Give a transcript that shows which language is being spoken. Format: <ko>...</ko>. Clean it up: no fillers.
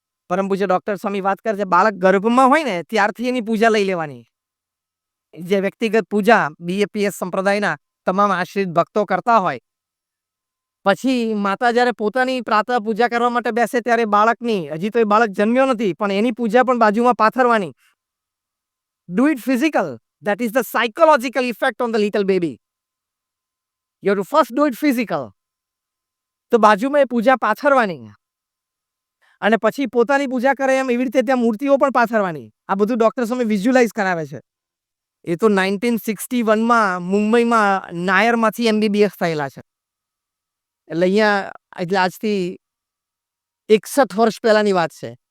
<gu>પરમ પૂજ્ય ડોક્ટર સ્વામી વાત કરે છે, બાળક ગર્ભમાં હોય ને ત્યારથી એની પૂજા લઈ લેવાની. જે વ્યક્તિગત પૂજા બીએપીએસ સંપ્રદાયના તમામ આશ્રિત ભક્તો કરતા હોય, પછી માતા જ્યારે પોતાની પ્રાતઃ પૂજા કરવા માટે બેસે ત્યારે બાળકની, હજી તો એ બાળક જન્મ્યો નથી પણ એની પૂજા પણ બાજુમાં પાથરવાની.</gu> <en>Do it physical. That is the psychological effect on the little baby. You have to first do it physical.</en> <gu>તો બાજુમાં એ પૂજા પાથરવાની અને પછી પોતાની પૂજા કરે એમ એવી રીતે ત્યાં મૂર્તિઓ પણ પાથરવાની. આ બધું ડોક્ટર સ્વામી વિઝ્યુલાઇઝ કરાવે છે. એ તો 1961માં મુંબઈમાં નાયરમાંથી એમબીબીએસ થયેલા છે. એટલે અહીંયા, એટલે આજથી 61 વર્ષ પહેલાની વાત છે.</gu>